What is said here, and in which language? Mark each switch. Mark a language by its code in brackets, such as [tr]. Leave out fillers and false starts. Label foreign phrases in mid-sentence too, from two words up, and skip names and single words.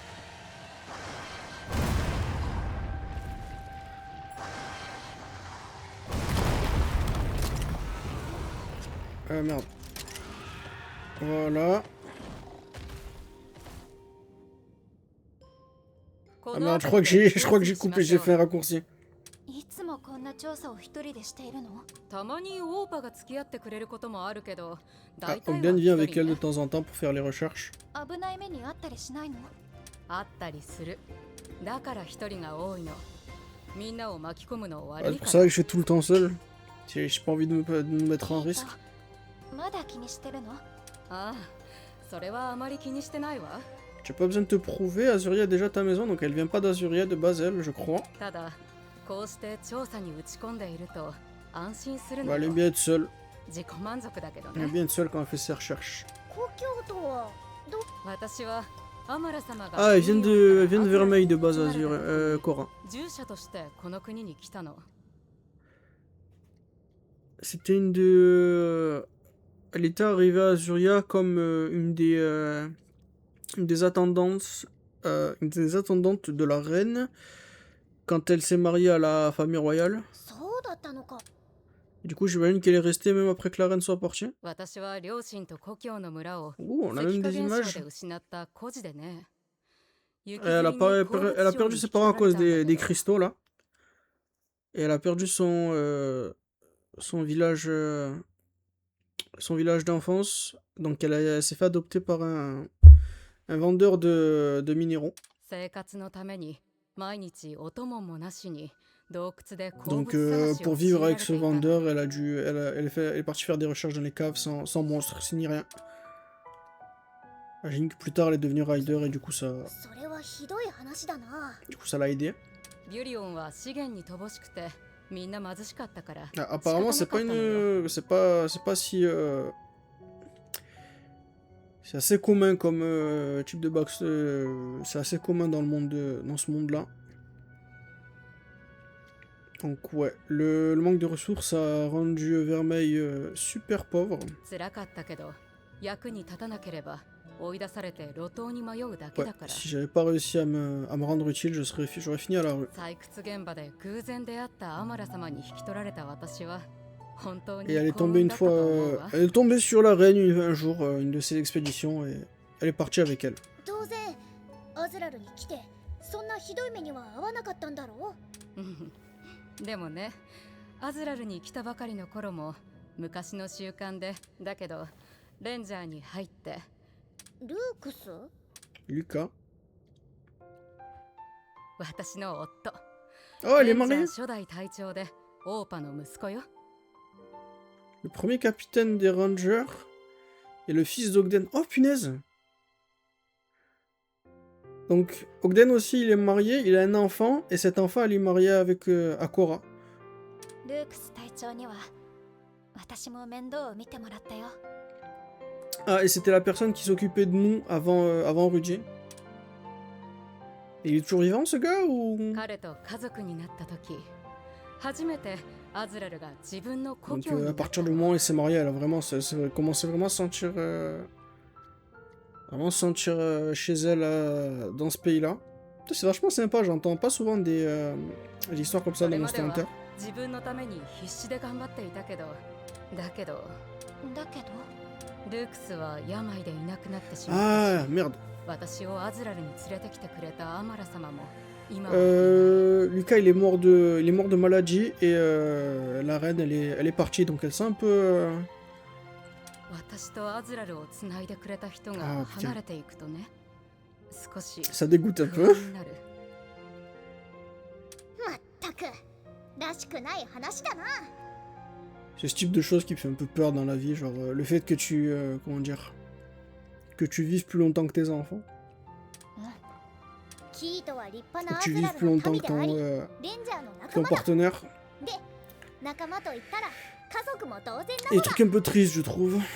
[fr] Merde. Voilà. Ah merde, je crois que j'ai coupé, j'ai fait un raccourci. [ja] いつもこんな調査を一人でしているの？たまにオーパが付き合ってくれることもあるけど、 [fr] Ah, Ogden vient avec elle de temps en temps pour faire les recherches. [ja] 危ない目にあったりしないの？あったりする。だから一人が多いの。みんなを巻き込むの悪 [fr] C'est [ja] い [fr] pour [ja] か [fr] ça [ja] ら。 [fr] que je fais tout le temps seul. J'ai pas envie de me mettre en risque. [ja] まだ気にしてるの？ああ、それはあまり気にしてないわ。 [fr] Tu as pas besoin de te prouver, Azuria a déjà ta maison, donc elle vient pas d'Azuria de base, elle, je crois. [ja] ただ、こうして調査に打ち込んでいると安心する [fr] Bah, [ja] の [fr] elle [ja] よ。 [fr] aime bien être seule. [ja] 自己満足だけど [fr] Elle aime [ja] ね。 [fr] bien être seule quand elle fait ses recherches. [ja] 故郷とはど私はアマラ様が [fr] Ah, elle vient de Vermeil de base, Azuria, Cora. [ja] 従者としてこの国に来たの。 [fr] C'était une de... Elle était arrivée à Azuria comme une des attendantes de la reine quand elle s'est mariée à la famille royale. [ja] そうだったのか。 [fr] Du coup, j'imagine qu'elle est restée même après que la reine soit partie. [ja] 私は両親と故郷の村を [fr] Ouh, on a même [ja] 石化 [fr] des [ja] 現象 [fr] images. [ja] で失った孤児でね。 [fr] Elle a perdu ses parents à cause des cristaux là. Et elle a perdu son village d'enfance. Donc elle s'est fait adopter par un vendeur de minéraux. [ja] 生活のために毎日お供もなしに洞窟で鉱 [fr] Donc [ja] 物探し [fr] pour [ja] を強い [fr] vivre [ja] られ [fr] avec [ja] て [fr] ce [ja] いたの。 [fr] vendeur, elle est partie faire des recherches dans les caves sans monstres, ni rien. J'imagine que plus tard elle est devenue rider et du coup ça [ja] それはひどい話だな。 [fr] l'a aidé. [ja] ビュリオンは資源に乏しくてみんな貧しかったから。 [fr] Ah, apparemment c'est pas une c'est pas si c'est assez commun comme type de box, c'est assez commun dans le monde dans ce monde-là. Donc ouais, le manque de ressources a rendu Vermeil super pauvre. [ja] 辛かったけど役に立たなければ追い出されて路頭に迷うだけ [fr] Ouais, [ja] だから。 [fr] si j'avais pas réussi à me rendre utile, j'aurais fini à la rue. [ja] 採掘現場で偶然出会ったアマラ様に引き取られた私は本当に [fr] Et elle est [ja] 幸 [fr] tombée [ja] 運 [fr] une [ja] だったと思う [fr] fois, [ja] わ。 [fr] elle est tombée sur la reine un jour, une de ses expéditions, et elle est partie avec elle. [ja] 当然アズラルに来てそんなひどい目には遭わなかったんだろう。でもね、アズラルに来たばかりの頃も昔の習慣で、だけどレンジャーに入って。ルークス？ルカ？私の夫。 [fr] Oh, elle est mariée? [ja] 初代隊長でオーパの息子よ。 [fr] Le premier capitaine des Rangers et le fils d'Ogden. Oh punaise! Donc Ogden aussi il est marié, il a un enfant et cet enfant elle est mariée avec Akora. [ja] ルークス隊長には私も面倒を見てもらったよ。 [fr] Ah et c'était la personne qui s'occupait de nous avant Rudy. Et il est toujours vivant ce gars ou? [ja] 彼と家族になった時、初めてアズラルが自分の故 [fr] Donc [ja] 郷に [fr] à partir du moment où elle s'est mariée, elle a vraiment commencé vraiment à sentir chez elle dans ce pays-là. C'est vachement sympa, j'entends pas souvent des histoires comme ça dans Monster Hunter. [ja] 自分のために必死で頑張っていたけど、だけどルークスは病でいなくなってしまった。 [fr] Ah merde. [ja] 私をアズラルに連れてきてくれたアマラ様も今 [fr] Lucas il est mort de maladie et la reine elle est partie donc elle sent un peu [ja] 私とアズラルをつないでくれた人が離れていくとね、少し [fr] ça dégoûte un peu. [ja] まったくらしくない話だな。 [fr] C'est ce type de choses qui me fait un peu peur dans la vie, genre le fait que tu comment dire que tu vives plus longtemps que tes enfants. Que tu vives plus longtemps que ton partenaire. Et truc un peu triste, je trouve.